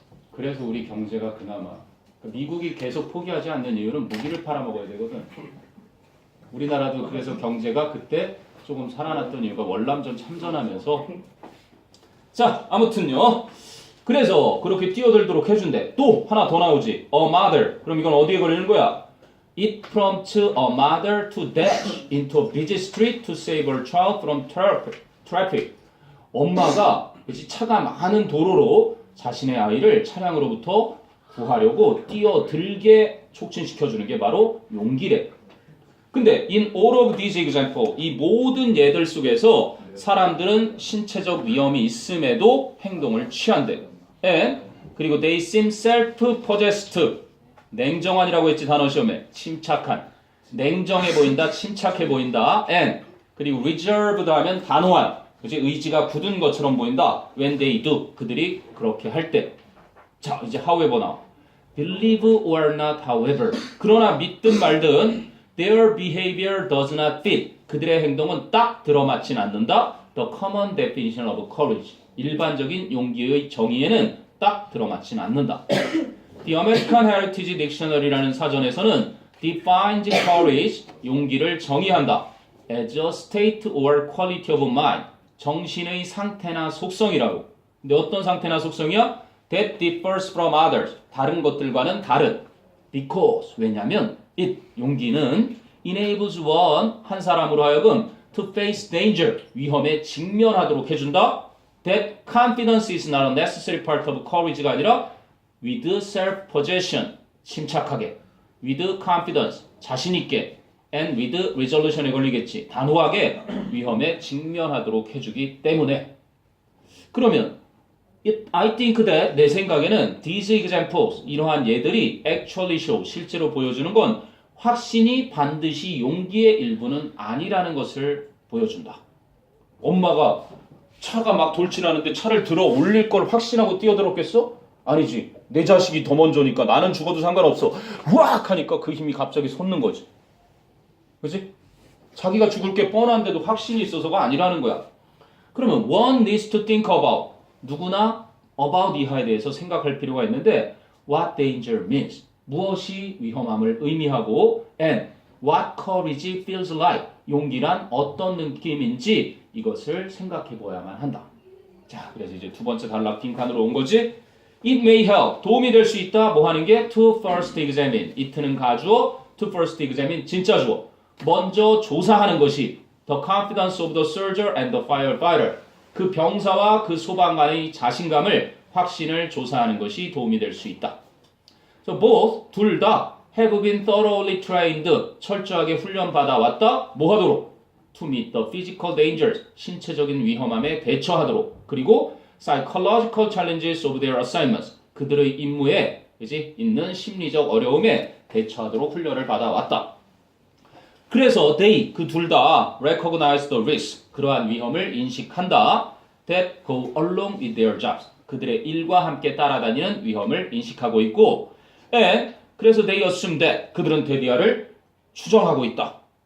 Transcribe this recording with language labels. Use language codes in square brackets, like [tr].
[ko] 그래서 우리 경제가 그나마 미국이 계속 포기하지 않는 이유는 무기를 팔아먹어야 되거든. 우리나라도 그래서 경제가 그때 조금 살아났던 이유가 월남전 참전하면서. 자, 아무튼요. 그래서 그렇게 뛰어들도록 해준대. 또 하나 더 나오지. [en] A mother. [ko] 그럼 이건 어디에 걸리는 거야? [en] It prompts a mother to dash into a busy street to save her child from traffic. [ko] 엄마가 그치, 차가 많은 도로로 자신의 아이를 차량으로부터 구하려고 뛰어들게 촉진시켜주는 게 바로 용기래. 근데 [en] in all of these examples, [ko] 이 모든 예들 속에서 사람들은 신체적 위험이 있음에도 행동을 취한대. [en] And [ko] 그리고 [en] they seem self-possessed. [ko] 냉정한이라고 했지 단어 시험에. 침착한. 냉정해 보인다, 침착해 보인다. [en] And [ko] 그리고 reserved 하면 단호한. 그치? 의지가 굳은 것처럼 보인다. [en] When they do. [ko] 그들이 그렇게 할 때. 자, 이제 however 나와. [en] Believe or not, however. [ko] 그러나 믿든 말든 [en] their behavior does not fit. [ko] 그들의 행동은 딱 들어맞진 않는다. [en] The common definition of courage. [ko] 일반적인 용기의 정의에는 딱 들어맞진 않는다. [en] The American Heritage Dictionary라는 사전에서는 defines courage, [ko] 용기를 정의한다. [en] as a state or quality of mind. [ko] 정신의 상태나 속성이라고. 근데 어떤 상태나 속성이야? [en] That differs from others. [ko] 다른 것들과는 다른. [en] Because. [ko] 왜냐면 it. 용기는 [en] enables one. [ko] 한 사람으로 하여금 [en] to face danger. [ko] 위험에 직면하도록 해준다. [en] That confidence is not a necessary part of courage가 아니라 with self-possession. [ko] 침착하게. [en] with confidence. [ko] 자신있게. [en] and with resolution에 걸리겠지. [ko] 단호하게 위험에 직면하도록 해주기 때문에. 그러면 [en] I think that [ko] 내 생각에는 [en] these examples [ko] 이러한 예들이 [en] actually show [ko] 실제로 보여주는 건 확신이 반드시 용기의 일부는 아니라는 것을 보여준다. 엄마가 차가 막 돌진하는데 차를 들어 올릴 걸 확신하고 뛰어들었겠어? 아니지. 내 자식이 더 먼저니까 나는 죽어도 상관없어. 우악 하니까 그 힘이 갑자기 솟는 거지. 그치? 자기가 죽을 게 뻔한데도 확신이 있어서가 아니라는 거야. 그러면 [en] one needs to think about. [ko] 누구나 about 이하에 대해서 생각할 필요가 있는데 [en] what danger means. [ko] 무엇이 위험함을 의미하고 [en] and what courage feels like. [ko] 용기란 어떤 느낌인지 이것을 생각해 보아야만 한다. 자, 그래서 이제 두 번째 단락 빈칸으로 온 거지. [en] It may help. [ko] 도움이 될 수 있다. 뭐 하는 게 [en] to first examine. it는 가주어, to first examine [ko] 진짜 주어. 먼저 조사하는 것이 [en] the confidence of the soldier and the firefighter. [ko] 그 병사와 그 소방관의 자신감을 확신을 조사하는 것이 도움이 될 수 있다. [en] So both [ko] 둘 다 [en] have been thoroughly trained. [ko] 철저하게 훈련받아 왔다. 뭐 하도록? [en] to meet the physical dangers. [ko] 신체적인 위험함에 대처하도록. 그리고 [en] psychological challenges of their assignments. [ko] 그들의 임무에 그지? 있는 심리적 어려움에 대처하도록 훈련을 받아왔다. 그래서 they 그 둘 다 [en] recognize the risk [ko] 그러한 위험을 인식한다. [en] that go along with their jobs [ko] 그들의 일과 함께 따라다니는 위험을 인식하고 있고 and 그래서 [en] they assume that [ko] 그들은 대디아를 추정하고 있다.